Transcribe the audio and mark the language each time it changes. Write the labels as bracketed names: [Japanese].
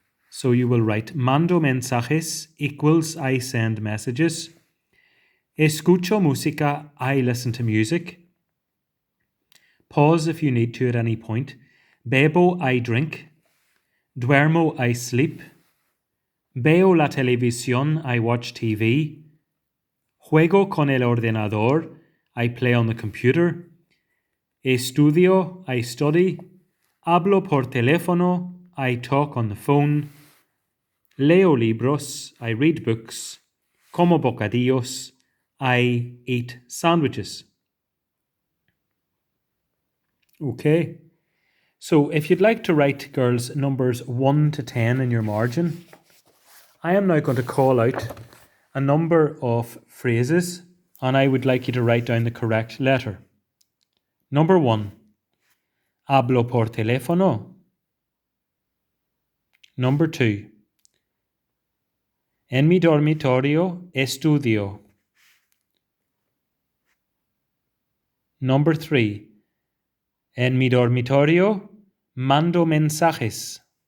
[English] So you will write [Spanish] mando mensajes [English] equals I send messages. [Spanish] Escucho música, [English] I listen to music. Pause if you need to at any point. [Spanish] Bebo, [English] I drink. [Spanish] Duermo, [English] I sleep. [Spanish] Veo la televisión, [English] I watch TV. [Spanish] Juego con el ordenador, [English] I play on the computer. [Spanish] Estudio, [English] I study. [Spanish] Hablo por teléfono, [English] I talk on the phone. [Spanish] Leo libros, [English] I read books. [Spanish] Como bocadillos, [English] I eat sandwiches. Okay. So if you'd like to write, girls, numbers 1 to 10 in your margin, I am now going to call out a number of phrases and I would like you to write down the correct letter. Number 1, [Spanish] hablo por teléfono. [English] Number 2, [Spanish] en mi dormitorio estudio. [English] Number 3, [Spanish] en mi dormitorio mando mensajes.